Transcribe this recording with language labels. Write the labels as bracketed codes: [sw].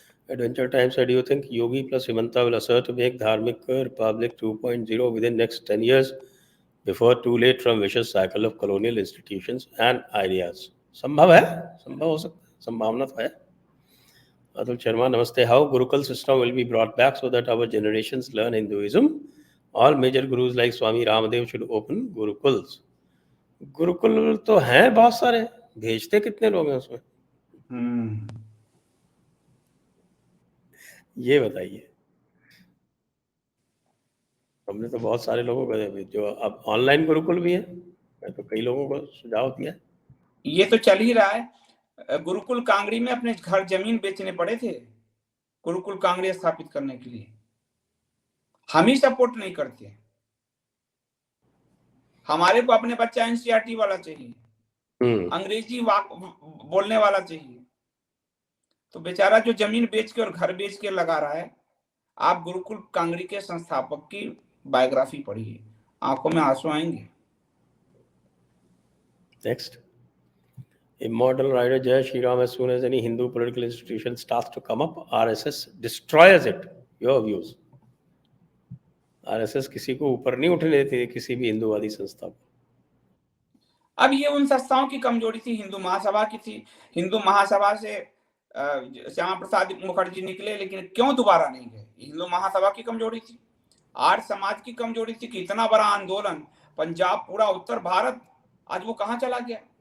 [en] Adventure Time said, do you think Yogi plus Himanta will assert to make Dharmic Republic 2.0 within next 10 years before too late from vicious cycle of colonial institutions and ideas? [hi] संभव है, संभव हो सकता है, संभावना तो है। अतुल शर्मा, नमस्ते। [en] How Gurukul system will be brought back so that our generations learn Hinduism? All major gurus like Swami Ramadev should open Gurukuls. [hi] Gurukul तो हैं बहुत सारे, भेजते कितने लोग हैं उसमें, ये बताइए। हमने तो बहुत सारे लोगों को, जो अब ऑनलाइन गुरुकुल भी है, मैं तो कई लोगों को सुझाव दिया। ये तो चल ही रहा है। गुरुकुल कांगड़ी में अपने घर जमीन बेचने पड़े थे गुरुकुल कांगड़ी स्थापित करने के लिए। हम ही सपोर्ट नहीं करते। हमारे को अपने बच्चा एनसीईआरटी वाला चाहिए, अंग्रेजी बोलने वाला चाहिए। तो बेचारा जो जमीन बेच के और घर बेच के लगा रहा है। आप गुरुकुल कांगड़ी के संस्थापक की बायोग्राफी पढ़िए, आंखों में आंसू आएंगे। [en] Next. Immortal writer Jai Shri Ram, as soon as any Hindu political institution starts to come up, RSS destroys it. Your views. [hi] RSS किसी को ऊपर नहीं उठने देती किसी भी हिंदूवादी संस्था को। अब ये उन संस्थाओं की कमजोरी थी, हिंदू महासभा की थी। हिंदू महासभा से श्यामा प्रसाद मुखर्जी निकले, लेकिन क्यों दोबारा नहीं गए? हिंदू महासभा की कमजोरी थी, आर्य समाज की कमजोरी थी कि इतना बड़ा आंदोलन, पंजाब, पूरा उत्तर भारत, आज वो कहाँ चला गया?